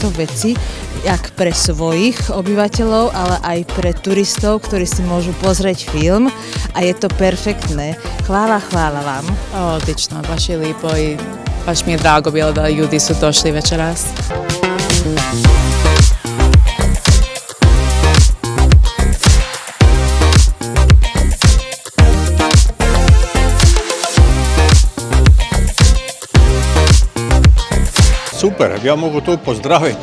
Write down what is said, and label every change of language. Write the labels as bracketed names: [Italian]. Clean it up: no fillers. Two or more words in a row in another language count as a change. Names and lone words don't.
[Slovak] veci, jak pre svojich obyvateľov, ale aj pre turistov, ktorí si môžu pozrieť film a je to perfektné. [Croatian] Hvala vám. Odlično, baš je lijepo i baš mi je drago bilo da ljudi su došli večeras. Super, ja mogu to pozdraviti.